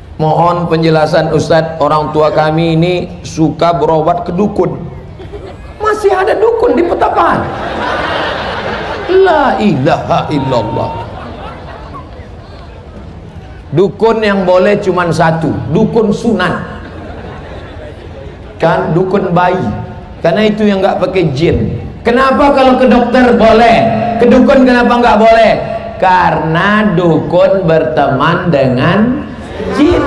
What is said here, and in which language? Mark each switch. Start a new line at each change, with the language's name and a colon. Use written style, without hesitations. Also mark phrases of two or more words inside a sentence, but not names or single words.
Indonesian: Mohon penjelasan Ustadz, orang tua kami ini suka berobat ke dukun. Masih ada dukun di Petapahan?
Arabic: لا إله إلا الله.
Indonesian: Dukun yang boleh cuman satu, dukun sunan, kan, dukun bayi, karena itu yang nggak pakai jin. Kenapa kalau ke dokter boleh, ke dukun kenapa nggak boleh? Karena dukun berteman dengan jin.